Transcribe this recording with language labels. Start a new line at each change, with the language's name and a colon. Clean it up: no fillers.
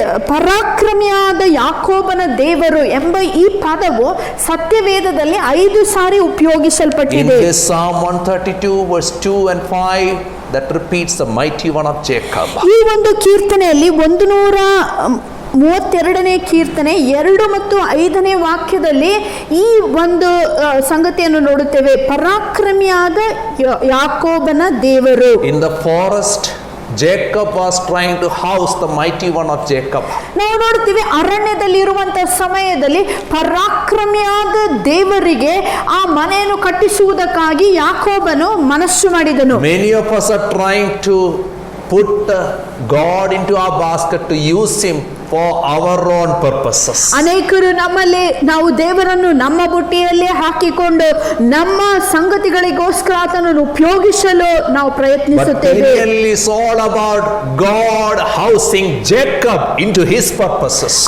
Kannada: ಪರಾಕ್ರಮಿಯಾದ ಯಾಕೋಬನ ದೇವರು ಎಂಬ ಈ ಪದವು ಸತ್ಯವೇದದಲ್ಲಿ 5 ಸಾರಿ ಉಪಯೋಗಿಸಲ್ಪಟ್ಟಿದೆ.
English: In this Psalm 132 verse 2 and 5 that repeats the mighty one of Jacob.
Kannada: ಈ ಒಂದು ಕೀರ್ತನೆಯಲ್ಲಿ 132ನೇ ಕೀರ್ತನೆ 2 ಮತ್ತು 5ನೇ ವಾಕ್ಯದಲ್ಲಿ ಈ ಒಂದು ಸಂಗತಿಯನ್ನು ನೋಡುತ್ತೇವೆ. ಪರಾಕ್ರಮಿಯಾದ ಯಾಕೋಬನ ದೇವರು.
English: In the forest Jacob was trying to house the mighty one of Jacob.
Kannada: ನಾವು ನೋಡ್ತೀವಿ ಅರಣ್ಯದಲ್ಲಿ ಇರುವಂತಹ ಸಮಯದಲ್ಲಿ ಪರಾಕ್ರಮಿಯಾದ ದೇವರಿಗೆ ಆ ಮನೆಯನ್ನು ಕಟ್ಟಿಸುವುದಕ್ಕಾಗಿ ಯಾಕೋಬನು ಮನಸ್ಸು ಮಾಡಿದನು.
English: Many of us are trying to put God into our basket to use him for our own purposes.
Kannada: ಅನೇಕರು ನಮ್ಮಲ್ಲಿ ನಾವು ದೇವರನ್ನು ನಮ್ಮ ಬುಟ್ಟಿಯಲ್ಲಿ ಹಾಕಿಕೊಂಡು ನಮ್ಮ ಸಂಗತಿಗಳಿಗೋಸ್ಕರ ಆತನನ್ನು ಉಪಯೋಗಿಸಲು ನಾವು ಪ್ರಯತ್ನಿಸುತ್ತೇವೆ.
English: But Peniel is all about God housing Jacob into his purposes.